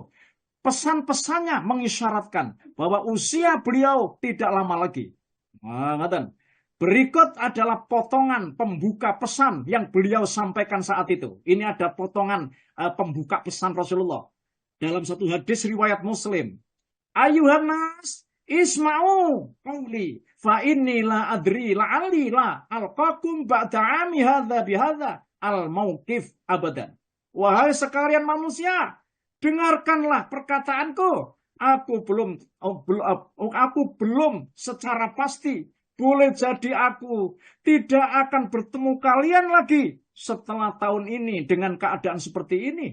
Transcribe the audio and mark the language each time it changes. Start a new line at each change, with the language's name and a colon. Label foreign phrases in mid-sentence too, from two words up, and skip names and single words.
Indonesian: Pesan-pesannya mengisyaratkan bahwa usia beliau tidak lama lagi. Ngoten. Berikut adalah potongan pembuka pesan yang beliau sampaikan saat itu. Ini ada potongan pembuka pesan Rasulullah. Dalam satu hadis riwayat Muslim.
Arabic: أيها الناس اسمعوا قولي فإني لا أدري لعلي لا ألقاكم بعد عامي هذا بهذا الموقف أبدا.
Indonesian: Wahai sekalian manusia, dengarkanlah perkataanku. Aku belum secara pasti, boleh jadi aku tidak akan bertemu kalian lagi setelah tahun ini dengan keadaan seperti ini.